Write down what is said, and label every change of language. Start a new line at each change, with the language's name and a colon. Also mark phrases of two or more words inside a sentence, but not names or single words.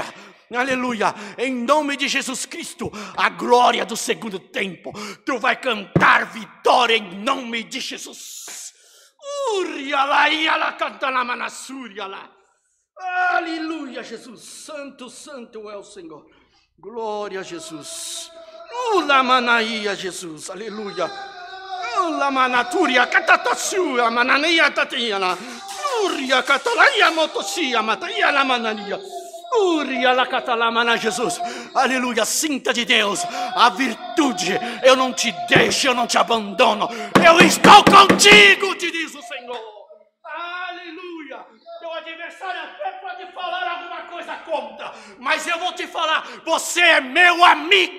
Portuguese: Aleluia, em nome de Jesus Cristo, a glória do segundo tempo, tu vai cantar vitória em nome de Jesus. Aleluia, Jesus, santo, santo é o Senhor. Glória a Jesus. Ulamanaia, Jesus, aleluia. Ulamanaturia, catatassua, manania tatiana. Uria catalaia motosia, mataia la manania. Jesus, aleluia, sinta de Deus a virtude. Eu não te deixo, eu não te abandono, eu estou contigo, te diz o Senhor. Aleluia. Teu adversário até pode falar alguma coisa contra, mas eu vou te falar, você é meu amigo.